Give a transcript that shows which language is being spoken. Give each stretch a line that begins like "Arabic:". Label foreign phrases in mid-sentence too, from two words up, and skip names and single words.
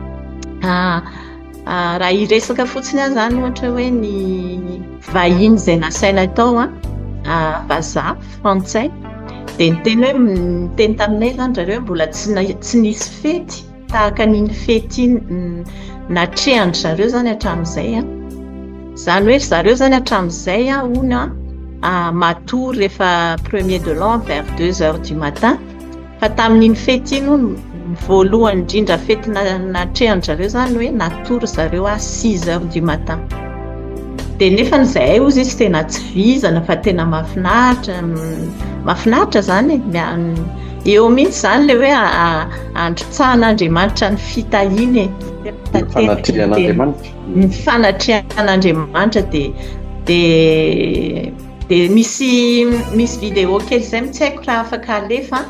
Malagasy: raha hiresaka fotsiny zany ohatra hoe ny vahiny izay nasaina tao vazaha frantsay dia nyteny hoe nyteny taminay zany zareo mbola tsy nisy fety tahaka n'iny fety iny natrehany zareo zany hatramin'izay zany hoe zareo zany hatramin'izay hono matory rehefa
French: 1er de l'an vers 2h du matin
Malagasy: fa tamin'iny fety iny voalohany indrindra fety natrehany zareo zany hoe natory zareo
French: 6h du matin.
Malagasy: Dia nefa n'izay ozy izy tena tsy vizana fa tena mahafinaritra zany eo mihitsy zany le hoe androtsahan'Andriamanitra ny fitahiny ny fanatrehan'Andriamanitra dia misy vidéo kely izay tsy haiko raha afaka alefa